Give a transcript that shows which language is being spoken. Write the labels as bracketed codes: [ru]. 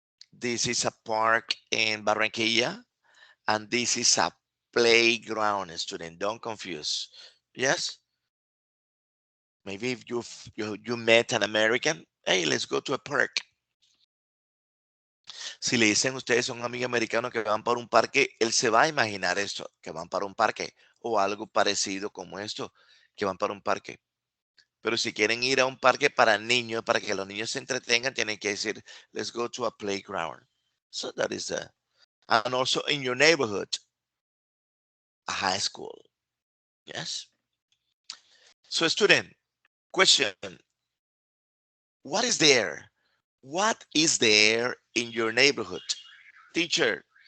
[en] This is a park in Barranquilla, and this is a playground, student. Don't confuse. Yes, maybe if you met an American, hey, let's go to a park. [es] Si le dicen ustedes a un amigo americano que van para un parque, él se va a imaginar esto, que van para un parque o algo parecido como esto, que van para un parque. Pero si quieren ir a un parque para niños, para que los niños se entretengan, tienen que decir, [en] let's go to a playground. So that is the, and also in your neighborhood, a high school. Yes. So student, question, what is there? What is there in your neighborhood? Teacher,